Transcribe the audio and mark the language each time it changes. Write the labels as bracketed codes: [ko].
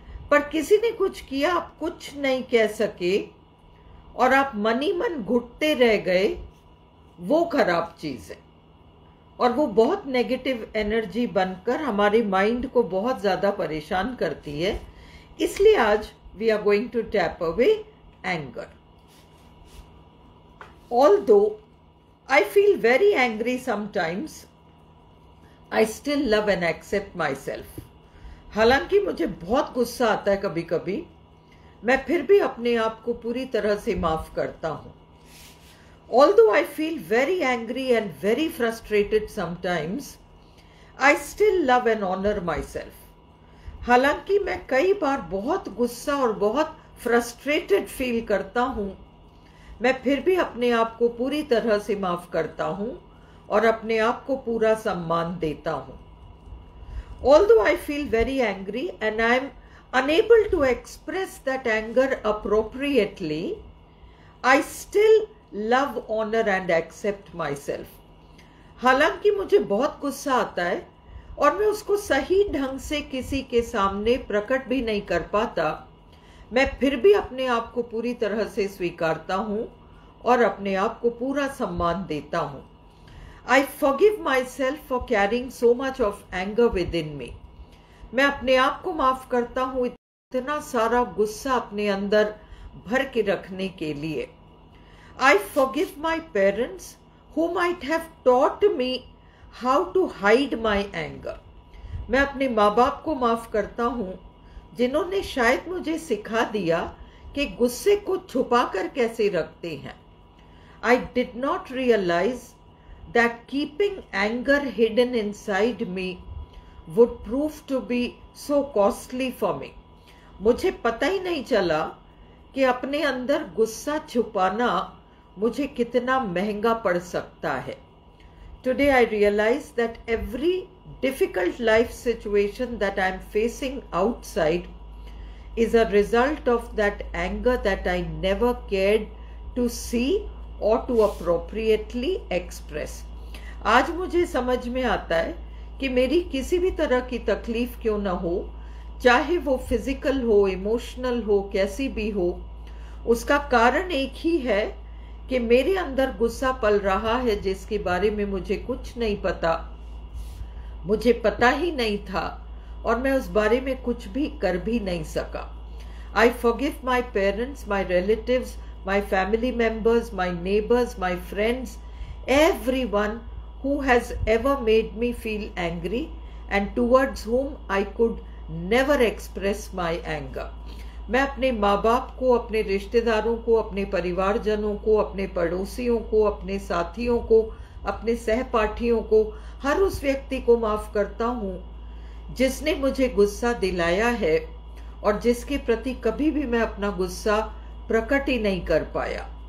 [hi] पर किसी ने कुछ किया, आप कुछ नहीं कह सके और आप मनी मन घुटते रह गए, वो खराब चीज है और वो बहुत नेगेटिव एनर्जी बनकर हमारे माइंड को बहुत ज्यादा परेशान करती है। इसलिए आज [en] We are going to tap away anger. Although I feel very angry sometimes, I still love and accept myself. [hi] हालांकि मुझे बहुत गुस्सा आता है कभी कभी, मैं फिर भी अपने आप को पूरी तरह से माफ करता हूँ। [en] Although I feel very angry and very frustrated sometimes, I still love and honor myself. [hi] हालांकि मैं कई बार बहुत गुस्सा और बहुत फ्रस्ट्रेटेड फील करता हूँ, मैं फिर भी अपने आप को पूरी तरह से माफ करता हूं और अपने आप को पूरा सम्मान देता हूं। [en] Although I feel very angry and I am unable to express that anger appropriately, I still love, honor and accept myself. [hi] हालांकि मुझे बहुत गुस्सा आता है और मैं उसको सही ढंग से किसी के सामने प्रकट भी नहीं कर पाता, मैं फिर भी अपने आप को पूरी तरह से स्वीकारता हूं और अपने आप को पूरा सम्मान देता हूं। [en] I forgive myself for carrying so much of anger within me. [hi] मैं अपने आप को माफ करता हूं इतना सारा गुस्सा अपने अंदर भर के रखने के लिए। [en] I forgive my parents who might have taught me how to hide my anger. [hi] मैं अपने माँ बाप को माफ करता हूं जिन्होंने शायद मुझे सिखा दिया कि गुस्से को छुपा कर कैसे रखते हैं। [en] I did not realize that keeping anger hidden inside me would prove to be so costly for me. [hi] मुझे पता ही नहीं चला कि अपने अंदर गुस्सा छुपाना मुझे कितना महंगा पड़ सकता है। [en] Today I realize that every difficult life situation that I am facing outside is a result of that anger that I never cared to see or to appropriately express. [hi] आज मुझे समझ में आता है कि मेरी किसी भी तरह की तकलीफ क्यों ना हो, चाहे वो फिजिकल हो, इमोशनल हो, कैसी भी हो, उसका कारण एक ही है कि मेरे अंदर गुस्सा पल रहा है जिसके बारे में मुझे कुछ नहीं पता, मुझे पता ही नहीं था और मैं उस बारे में कुछ भी कर भी नहीं सका। [en] I forgive my parents, my relatives, my family members, my neighbors, my friends, everyone who has ever made me feel angry and towards whom I could never express my anger. [hi] मैं अपने माँ बाप को, अपने रिश्तेदारों को, अपने परिवारजनों को, अपने पड़ोसियों को, अपने साथियों को, अपने सहपाठियों को, हर उस व्यक्ति को माफ करता हूँ जिसने मुझे गुस्सा दिलाया है और जिसके प्रति कभी भी मैं अपना गुस्सा प्रकट ही नहीं कर पाया।